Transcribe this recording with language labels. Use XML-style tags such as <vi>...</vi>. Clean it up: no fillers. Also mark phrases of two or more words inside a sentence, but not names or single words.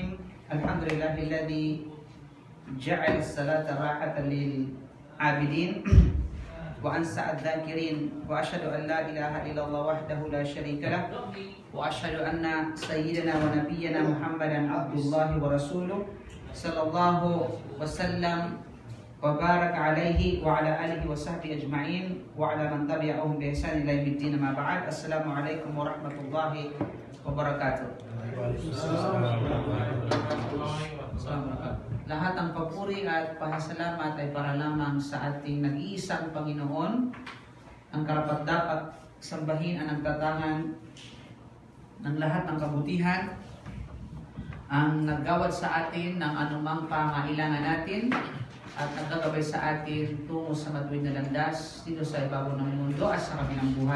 <ar>الحمد لله الذي جعل الصلاة راحة للعابدين وأنسى الذاكرين وأشهد أن لا إله إلا الله وحده لا شريك له وأشهد أن سيدنا ونبينا محمدا عبد الله ورسوله صلى الله وسلم وبارك عليه وعلى آله وصحبه أجمعين وعلى من تبعهم بإحسان إلى يوم الدين ما بعد. السلام عليكم ورحمة الله وبركاته.</ar> <tl>Lahat ng papuri at pasasalamat ay para lamang sa ating nag-iisang Panginoon. Ang karapat-dapat sambahin ang nagtatangan ng lahat ng kabutihan, ang naggawad sa atin ng anumang pangailangan natin, at nagkagabay sa atin tungo sa matuwid na landas dito sa ibabaw ng mundo at sa kabilang buhay.</tl>